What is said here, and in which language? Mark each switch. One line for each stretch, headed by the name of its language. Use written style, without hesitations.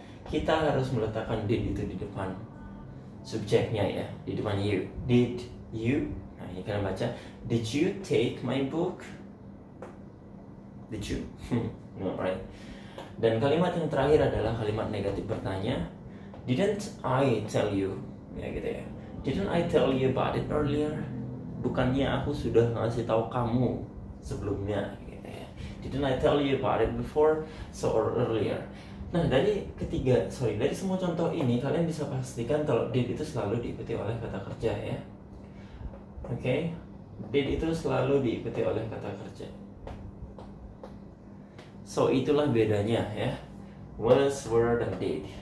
Indonesian: Kita harus meletakkan did itu di depan subjeknya ya, di depan you.
English: Did you?
Indonesian: Nah ini kalian baca,
English: did you take my book? Did you? No, right.
Indonesian: Dan kalimat yang terakhir adalah kalimat negatif bertanya.
English: Didn't I tell you?
Indonesian: Ya gitu ya.
English: Didn't I tell you about it earlier?
Indonesian: Bukannya aku sudah ngasih tahu kamu sebelumnya gitu ya.
English: Didn't I tell you about it before, so or earlier?
Indonesian: Nah dari semua contoh ini kalian bisa pastikan kalau did itu selalu diikuti oleh kata kerja ya. Oke, did itu selalu diikuti oleh kata kerja. So itulah bedanya ya, was, were, dan did.